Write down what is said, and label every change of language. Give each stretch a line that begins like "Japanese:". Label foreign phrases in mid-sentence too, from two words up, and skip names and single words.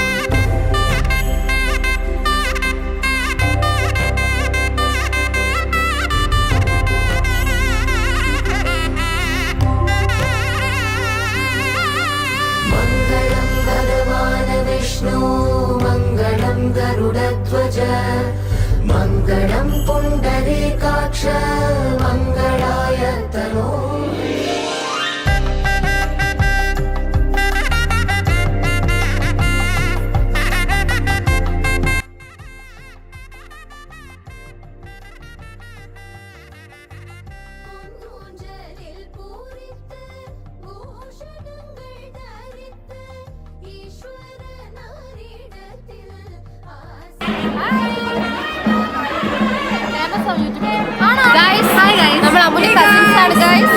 Sanskrit: मङ्गलं भगवान् विष्णु मङ्गलं गरुडध्वज मङ्गलं पुण्डरीकाक्ष मङ्गलाय तनो
Tamil: பூஞ்சலில் பூரித்து பூஷணங்கள் தரித்து ஈஸ்வரனாரிடத்தில்
Malayalam: നമ്മൾ അമ്മുന്റെ കസിൻസ് ആണ് ഗൈസ്.